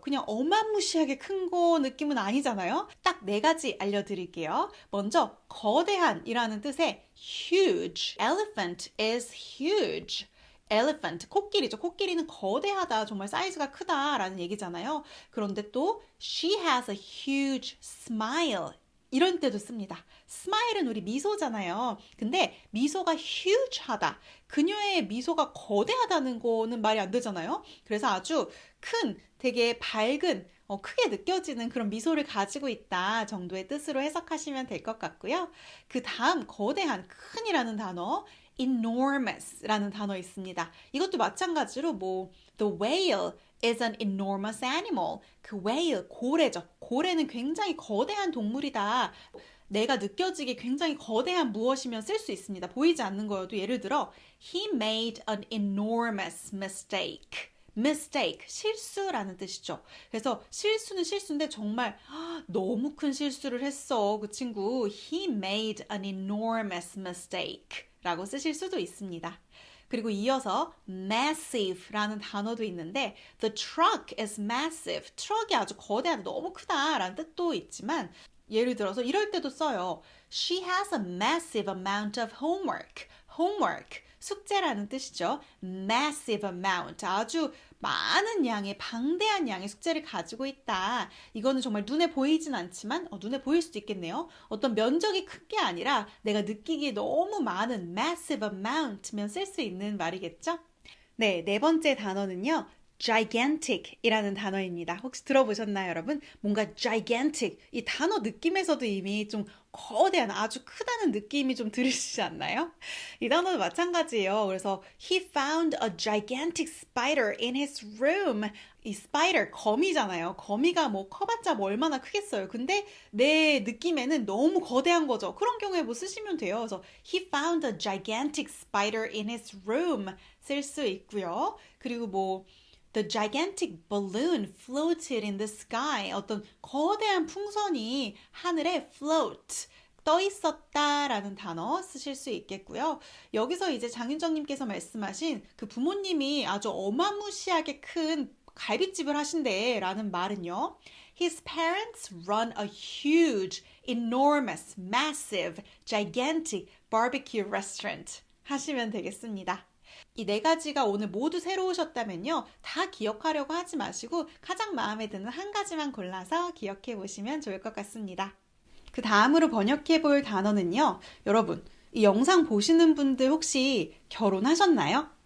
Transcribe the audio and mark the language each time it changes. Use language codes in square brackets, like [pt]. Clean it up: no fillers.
[ko] 그냥 어마무시하게 큰 거 느낌은 아니잖아요. 딱 네 가지 알려드릴게요. 먼저 거대한이라는 뜻의 huge. [en] Elephant is huge. elephant, [ko] 코끼리죠. 코끼리는 거대하다, 정말 사이즈가 크다라는 얘기잖아요. 그런데 또 [en] she has a huge smile. [ko] 이런 때도 씁니다. 스마일은 우리 미소잖아요. 근데 미소가 huge하다. 그녀의 미소가 거대하다는 거는 말이 안 되잖아요. 그래서 아주 큰, 되게 밝은, 크게 느껴지는 그런 미소를 가지고 있다 정도의 뜻으로 해석하시면 될 것 같고요. 그 다음 거대한, 큰이라는 단어, enormous라는 단어 있습니다. 이것도 마찬가지로 [en] the whale is an enormous animal. [ko] 그 whale, 고래죠. 고래는 굉장히 거대한 동물이다. 내가 느껴지게 굉장히 거대한 무엇이면 쓸 수 있습니다. 보이지 않는 거여도 예를 들어 [en] He made an enormous mistake. [ko] mistake, 실수라는 뜻이죠. 그래서 실수는 실수인데 정말 너무 큰 실수를 했어. 그 친구 [en] He made an enormous mistake [ko] 라고 쓰실 수도 있습니다. 그리고 이어서 massive라는 단어도 있는데 [en] the truck is massive. [ko] 트럭이 아주 거대하다, 너무 크다라는 뜻도 있지만 예를 들어서 이럴 때도 써요. [en] She has a massive amount of homework. [ko] homework, 숙제라는 뜻이죠. massive amount, 아주 많은 양의, 방대한 양의 숙제를 가지고 있다. 이거는 정말 눈에 보이진 않지만 눈에 보일 수도 있겠네요. 어떤 면적이 큰 게 아니라 내가 느끼기에 너무 많은 massive amount면 쓸 수 있는 말이겠죠? 네, 네 번째 단어는요. gigantic 이라는 단어입니다. 혹시 들어보셨나요, 여러분? 뭔가 gigantic, 이 단어 느낌에서도 이미 좀 거대한, 아주 크다는 느낌이 좀 들으시지 않나요? 이 단어도 마찬가지예요. 그래서 [en] he found a gigantic spider in his room. [ko] 이 spider, 거미잖아요. 거미가 커봤자 얼마나 크겠어요. 근데 내 느낌에는 너무 거대한 거죠. 그런 경우에 쓰시면 돼요. 그래서 [en] he found a gigantic spider in his room [ko] 쓸 수 있고요. [en] 그리고 The gigantic balloon floated in the sky. [ko] 어떤 거대한 풍선이 하늘에 float, 떠 있었다라는 단어 쓰실 수 있겠고요. 여기서 이제 장윤정님께서 말씀하신 그 부모님이 아주 어마무시하게 큰 갈비집을 하신대 라는 말은요. [en] His parents run a huge, enormous, massive, gigantic barbecue restaurant [ko] 하시면 되겠습니다. 이 네 가지가 오늘 모두 새로우셨다면요. 다 기억하려고 하지 마시고 가장 마음에 드는 한 가지만 골라서 기억해 보시면 좋을 것 같습니다. 그 다음으로 번역해 볼 단어는요. 여러분, 이 영상 보시는 분들 혹시 결혼하셨나요?